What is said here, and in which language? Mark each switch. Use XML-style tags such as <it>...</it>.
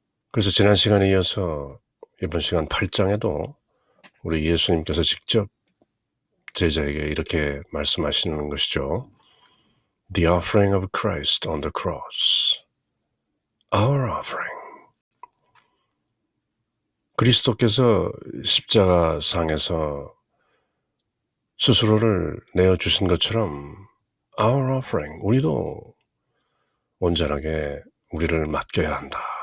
<ko>그래서 지난 시간에 이어서 이번 시간 8장에도 우리 예수님께서 직접 제자에게 이렇게 말씀하시는 것이죠.</ko> <en>The offering of Christ on the cross. Our offering.</en> <ko>그리스도께서 십자가 상에서 스스로를 내어주신 것처럼</ko> <en>Our offering.</en> <ko>우리도 온전하게 우리를 맡겨야 한다.</ko>